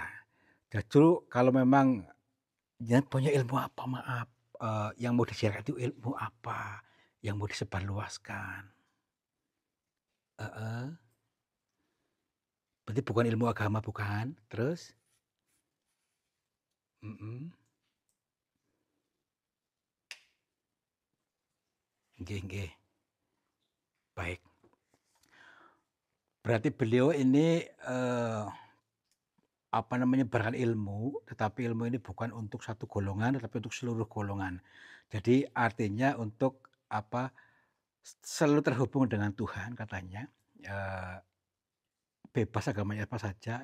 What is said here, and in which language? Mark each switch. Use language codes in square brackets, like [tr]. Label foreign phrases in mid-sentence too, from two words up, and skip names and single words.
[id] Justru kalau memang jangan punya ilmu apa, maaf, yang mau di-share itu ilmu apa, yang mau disebarluaskan? Heeh, berarti bukan ilmu agama bukan? Terus? [jv] Mhm. Nggih nggih. [id] Baik. Berarti beliau ini, apa namanya, menyebarkan ilmu, tetapi ilmu ini bukan untuk satu golongan, tetapi untuk seluruh golongan. Jadi artinya untuk apa, selalu terhubung dengan Tuhan katanya, eee, bebas agamanya apa saja.